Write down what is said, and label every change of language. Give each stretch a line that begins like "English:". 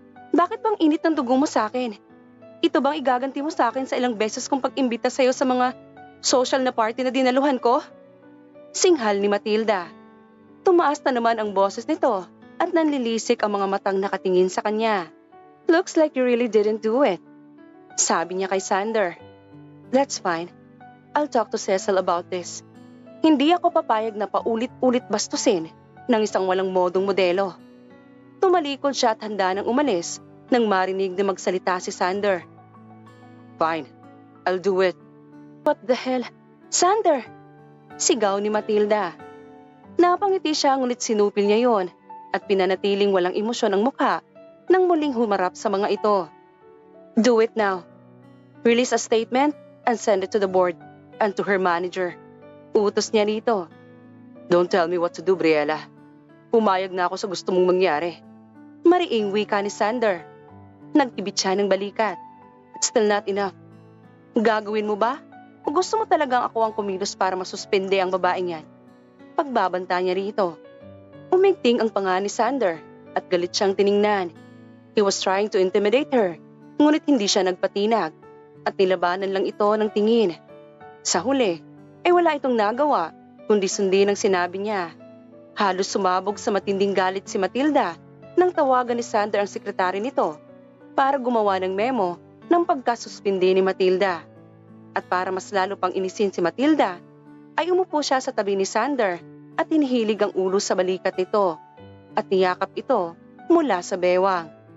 Filipino: Bakit bang init ng dugo mo sa akin? Ito bang igaganti mo sa akin sa ilang beses kong pag-imbita sa'yo sa mga social na party na dinaluhan ko? Singhal ni Matilda. Tumaas na naman ang boses nito at nanlilisik ang mga matang nakatingin sa kanya.
English: Looks like you really didn't do it,
Filipino: sabi niya kay Sander.
English: That's fine. I'll talk to Cecil about this.
Filipino: Hindi ako papayag na paulit-ulit bastusin ng isang walang modong modelo. Tumalikod siya at handa nang umalis nang marinig na magsalita si Sander.
English: Fine, I'll do it. What the hell? Sander!
Filipino: Sigaw ni Matilda. Napangiti siya ngunit sinupil niya yon at pinanatiling walang emosyon ang mukha nang muling humarap sa mga ito.
English: Do it now. Release a statement and send it to the board and to her manager.
Filipino: Utos niya rito.
English: Don't tell me what to do, Briella.
Filipino: Pumayag na ako sa gusto mong mangyari. Mariing wika ni Sander. Nagtibit siya ng balikat.
English: It's still not enough.
Filipino: Gagawin mo ba? O gusto mo talagang ako ang kumilos para masuspende ang babaeng yan? Pagbabanta niya rito. Umigting ang panga ni Sander at galit siyang tiningnan.
English: He was trying to intimidate her,
Filipino: ngunit hindi siya nagpatinag at nilabanan lang ito ng tingin. Sa huli, ay wala itong nagawa kundi sundin ang sinabi niya. Halos sumabog sa matinding galit si Matilda nang tawagan ni Sander ang sekretary nito para gumawa ng memo ng pagkasuspindi ni Matilda. At para mas lalo pang inisin si Matilda, ay umupo siya sa tabi ni Sander at hinihilig ang ulo sa balikat nito at niyakap ito mula sa bewang.